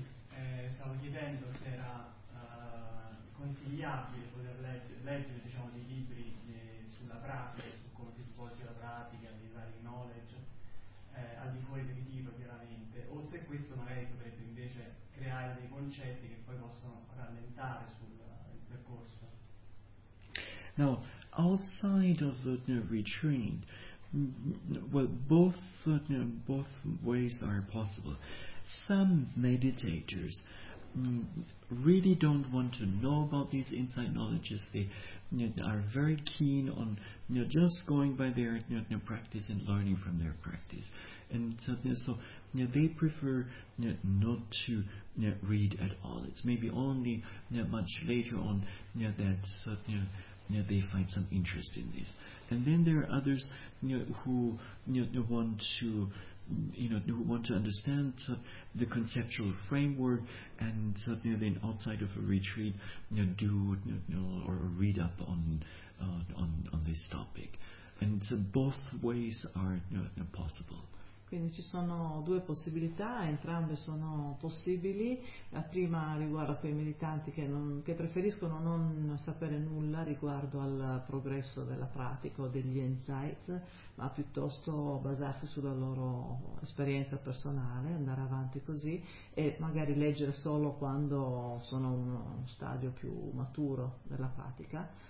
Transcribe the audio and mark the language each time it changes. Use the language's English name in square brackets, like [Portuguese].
[Italian] sì, stavo chiedendo se era consigliabile poter leggere diciamo dei libri sulla pratica, su come si svolge la pratica, di vari knowledge al di fuori del ritiro chiaramente, o se questo magari potrebbe invece creare dei concetti che poi possono rallentare sul il percorso. [English] No, outside of the retreat, well, both ways are possible. Some meditators really don't want to know about these insight knowledges. They are very keen on just going by their practice and learning from their practice. And so they prefer not to read at all. It's maybe only much later on that they find some interest in this. And then there are others who want to who want to understand the conceptual framework, and then outside of a retreat or read up on this topic, and so both ways are possible. [Italian] Quindi ci sono due possibilità, entrambe sono possibili. La prima riguarda quei meditanti che preferiscono non sapere nulla riguardo al progresso della pratica o degli insights, ma piuttosto basarsi sulla loro esperienza personale, andare avanti così e magari leggere solo quando sono in un stadio più maturo della pratica.